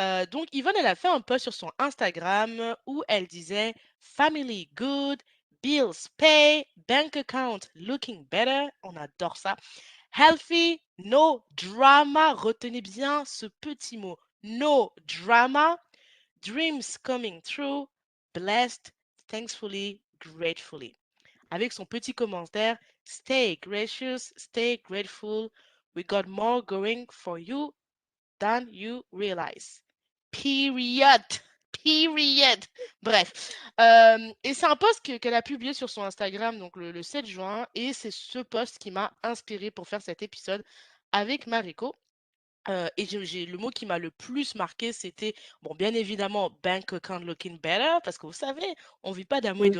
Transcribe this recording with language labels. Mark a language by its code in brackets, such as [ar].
[fr] Donc, Yvonne, elle a fait un post sur son Instagram où elle disait [en] Family good, bills pay, bank account looking better. [fr] On adore ça. [en] Healthy, no drama. [fr] Retenez bien ce petit mot. [en] No drama. Dreams coming true. Blessed, thankfully, gratefully. [fr] Avec son petit commentaire, [en] stay gracious, stay grateful. We got more going for you than you realize. Period. Period. Bref. [fr] Et c'est un post qu'elle a publié sur son Instagram donc le 7 juin. Et c'est ce post qui m'a inspiré pour faire cet épisode avec Mariko. Et le mot qui m'a le plus marqué, c'était, bon, bien évidemment, [en] bank account looking better, [fr] parce que vous savez, on vit pas d'amour et d'eau